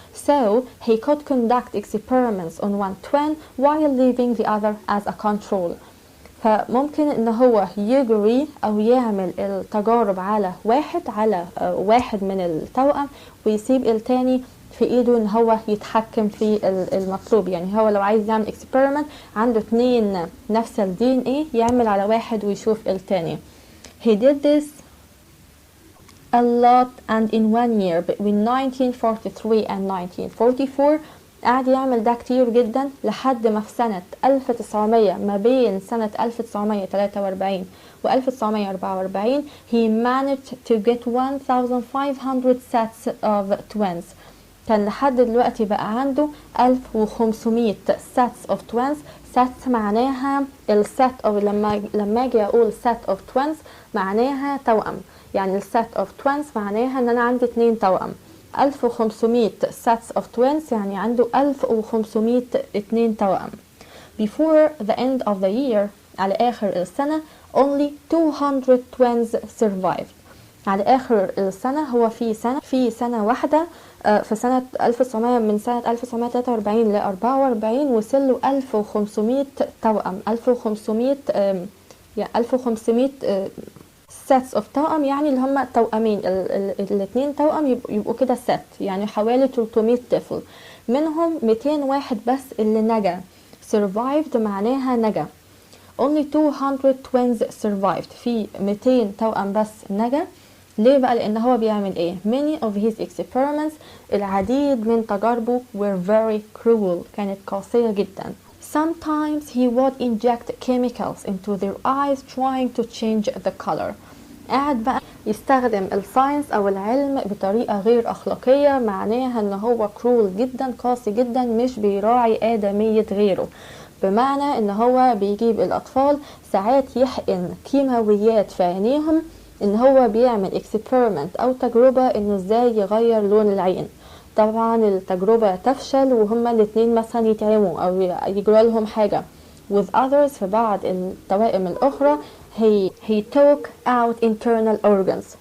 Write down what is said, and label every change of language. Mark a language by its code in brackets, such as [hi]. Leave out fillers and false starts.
[en] So he could conduct experiments on one twin while leaving the other as a control. [ar] فممكن ان هو يجري او يعمل التجارب على واحد من التوأم ويسيب التاني في ايده ان هو يتحكم في المطلوب. يعني هو لو عايز يعمل experiment عنده 2 نفس ال DNA، يعمل على واحد ويشوف التاني. [en] He did this a lot and in one year between 1943 and 1944 [ar] قاعد يعمل ده كتير جدا لحد ما في سنة 1900 ما بين سنة 1943 و 1944 [en] he managed to get 1500 sets of twins. [ar] كان لحد دلوقتي بقى عنده 1500 [en] sets of twins. [ar] sets معناها السيت أو لما أجي أقول [en] set of twins [ar] معناها توأم. يعني السيت of twins معناها إن أنا عندي 2 توأم. 1500 [en] sets of twins [ar] يعني عنده 1500 2 توأم. [en] Before the end of the year [ar] على آخر السنة [en] only 200 twins survived. [ar] على آخر السنة هو في سنة واحدة في سنة 1900 من سنة 1943 ل 44 وصلوا 1500 توأم. 1500 يعني 1500 [en] sets of [ar] توأم يعني اللي هم توأمين الاثنين توأم يبقوا كده set، يعني حوالي 300 طفل. منهم 200 واحد بس اللي نجا. survived معناها نجا. [en] only 200 twins survived، [ar] في 200 توأم بس نجا. ليه بقى؟ لأن هو بيعمل ايه؟ [en] many of his experiments [ar] العديد من تجاربه [en] were very cruel، [ar] كانت قاسية جدا. [en] sometimes he would inject chemicals into their eyes trying to change the color. [ar] قاعد بقى يستخدم الساينس او العلم بطريقة غير اخلاقية، معناها ان هو cruel جدا، قاسي جدا، مش بيراعي آدمية غيره. بمعنى ان هو بيجيب الاطفال ساعات يحقن كيماويات في عينيهم، ان هو بيعمل experiment او تجربة انه ازاي يغير لون العين. طبعا التجربة تفشل وهما الاتنين مثلا يتعموا او يجرى لهم حاجة. [en] with others [ar] في بعض التوائم الاخرى [en] he took out internal organs.